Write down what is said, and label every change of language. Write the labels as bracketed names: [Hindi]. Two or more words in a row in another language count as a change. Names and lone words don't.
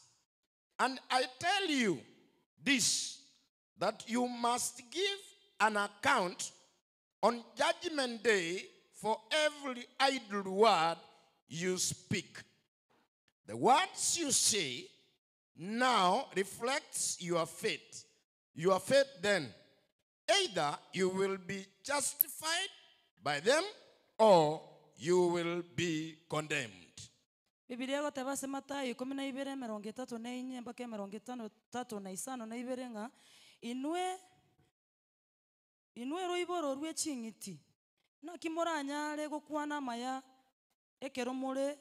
[English] And I tell you this, that you must give an account on Judgment Day for every idle word you speak. The words you say now reflects your faith. Your faith then, either you will be justified by them or you will be condemned. [Gusii] Biblia goteba se Matayo 12:34 mpaka 55 nga inwe roiboro rwe chingiti na kimoranyare gokwana maya ekeromore